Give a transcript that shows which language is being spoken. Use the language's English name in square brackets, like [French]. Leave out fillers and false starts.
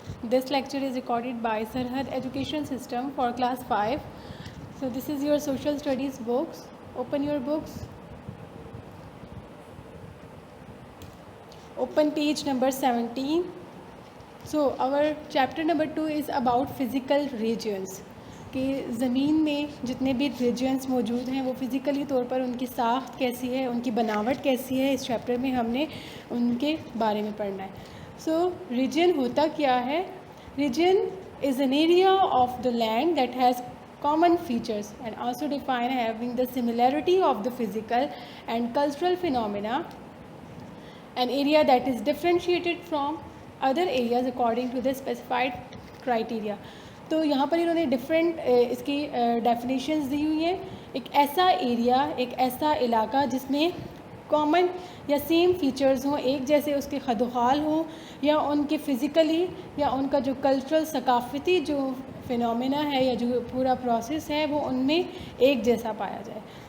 [English] This lecture is recorded by Sarhad Education System for class 5. So this is your social studies books. Open your books. Open page number 17. So our chapter number 2 is about physical regions. [Urdu] کہ زمین میں جتنے بھی regions موجود ہیں وہ physically طور پر ان کی ساخت کیسی ہے, ان کی بناوٹ کیسی ہے, اس چیپٹر میں ہم نے ان کے بارے میں پڑھنا ہے. سو ریجن ہوتا کیا ہے؟ [English] Region is an area of the land that has common features and also define having the similarity of the physical and cultural phenomena, an area that is differentiated from other areas according to the specified criteria. [Urdu] تو یہاں پر انہوں نے different اس کی definitions دی ہوئی ہیں. ایک ایسا area, ایک ایسا علاقہ جس میں کامن یا سیم فیچرز ہوں, ایک جیسے اس کے خد و خال ہوں, یا ان کے فزیکلی یا ان کا جو کلچرل ثقافتی جو فینومینا ہے یا جو پورا پروسیس ہے وہ ان میں ایک جیسا پایا جائے.